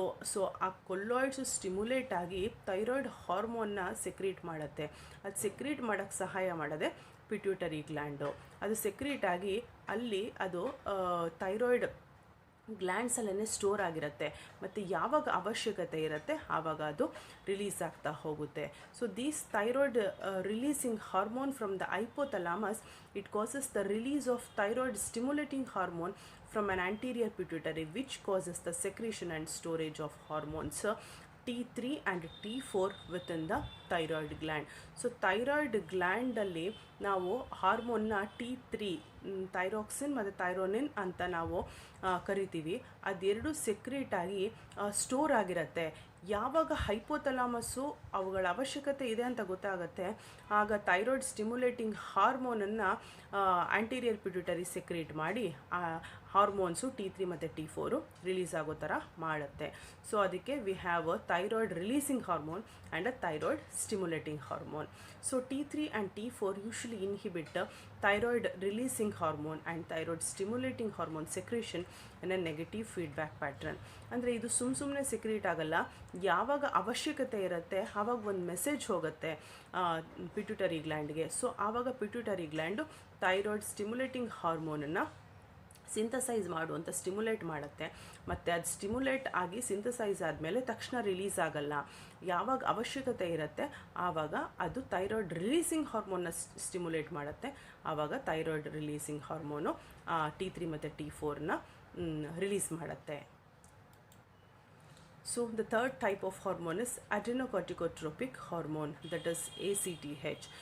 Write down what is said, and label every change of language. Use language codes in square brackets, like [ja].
[kn] So ಆ ಕೊಲಾಯ್ಡ್ಸು stimulate ಆಗಿ thyroid ಹಾರ್ಮೋನ್ನ secrete ಮಾಡುತ್ತೆ. ಅದು ಸೆಕ್ರೀಟ್ ಮಾಡೋಕ್ಕೆ ಸಹಾಯ ಮಾಡೋದೆ ಪಿಟ್ಯೂಟರಿ ಗ್ಲ್ಯಾಂಡು. ಅದು ಸೆಕ್ರೀಟ್ ಆಗಿ ಅಲ್ಲಿ ಅದು ಥೈರಾಯ್ಡ್ ಗ್ಲ್ಯಾಂಡ್ಸಲ್ಲೇ ಸ್ಟೋರ್ ಆಗಿರುತ್ತೆ, ಮತ್ತು ಯಾವಾಗ ಅವಶ್ಯಕತೆ ಇರುತ್ತೆ ಆವಾಗ ಅದು ರಿಲೀಸ್ ಆಗ್ತಾ ಹೋಗುತ್ತೆ. [en] So these thyroid releasing hormone from the hypothalamus, it causes the release of thyroid stimulating hormone from an anterior pituitary, which causes the secretion and storage of hormones T3 and T4 within the thyroid gland. [kn] So thyroid gland ಅಲ್ಲಿ ನಾವು ಹಾರ್ಮೋನ್ನ T3 thyroxine ಮತ್ತು ಥೈರೋನಿನ್ ಅಂತ ನಾವು ಕರಿತೀವಿ. ಅದೆರಡು secrete ಆಗಿ store ಆಗಿರುತ್ತೆ. ಯಾವಾಗ ಹೈಪೋಥಲಾಮಸ್ಸು ಅವುಗಳ ಅವಶ್ಯಕತೆ ಇದೆ ಅಂತ ಗೊತ್ತಾಗುತ್ತೆ ಆಗ thyroid stimulating ಹಾರ್ಮೋನನ್ನು anterior pituitary secrete ಮಾಡಿ ಆ ಹಾರ್ಮೋನ್ಸು T3 ಮತ್ತು T4 ರಿಲೀಸ್ ಆಗೋ ಥರ ಮಾಡುತ್ತೆ. [en] so [kn] ಅದಕ್ಕೆ [en] We have a thyroid releasing hormone and a thyroid stimulating hormone. So T3 and T4 usually inhibit thyroid releasing hormone and thyroid stimulating hormone secretion in a negative feedback pattern. [kn] ಅಂದರೆ ಇದು ಸುಮ್ಮನೆ secrete ಆಗಲ್ಲ, ಯಾವಾಗ ಅವಶ್ಯಕತೆ ಇರುತ್ತೆ ಆವಾಗ ಒಂದು message ಹೋಗುತ್ತೆ ಪಿಟ್ಯೂಟರಿ ಗ್ಲ್ಯಾಂಡ್ಗೆ. ಸೊ ಆವಾಗ pituitary gland thyroid stimulating ಹಾರ್ಮೋನನ್ನು synthesise ಮಾಡುವಂಥ ಸ್ಟಿಮ್ಯುಲೇಟ್ ಮಾಡುತ್ತೆ, ಮತ್ತು ಅದು ಸ್ಟಿಮ್ಯುಲೇಟ್ ಆಗಿ ಸಿಂಥಸೈಸ್ ಆದಮೇಲೆ ತಕ್ಷಣ ರಿಲೀಸ್ ಆಗಲ್ಲ. ಯಾವಾಗ ಅವಶ್ಯಕತೆ ಇರುತ್ತೆ ಆವಾಗ ಅದು ಥೈರಾಯ್ಡ್ ರಿಲೀಸಿಂಗ್ ಹಾರ್ಮೋನ್ನ ಸ್ಟಿಮ್ಯುಲೇಟ್ ಮಾಡುತ್ತೆ, ಆವಾಗ ಥೈರಾಯ್ಡ್ ರಿಲೀಸಿಂಗ್ ಹಾರ್ಮೋನು T3 ಮತ್ತು T4ನ ರಿಲೀಸ್ ಮಾಡುತ್ತೆ. [en] So the third type of hormone is adrenocorticotropic hormone, that is ACTH.